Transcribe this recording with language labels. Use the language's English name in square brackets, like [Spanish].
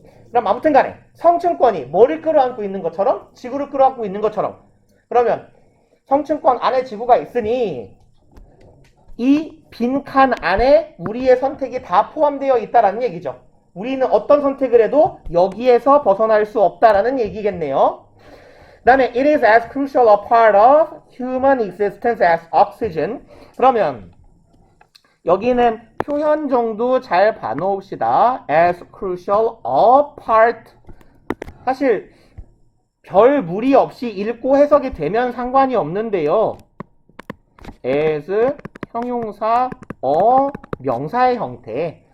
[Korean] 그럼 아무튼 간에 성층권이 뭐를 끌어안고 있는 것처럼 지구를 끌어안고 있는 것처럼 그러면 성층권 안에 지구가 있으니 이 빈칸 안에 우리의 선택이 다 포함되어 있다라는 얘기죠. 우리는 어떤 선택을 해도 여기에서 벗어날 수 없다라는 얘기겠네요. 그 다음에 [English] it is as crucial a part of human existence as oxygen. [Korean] 그러면 여기는 표현 정도 잘 봐놓읍시다. [English] as crucial a part. [Korean] 사실 별 무리 없이 읽고 해석이 되면 상관이 없는데요. as 형용사 명사의 형태.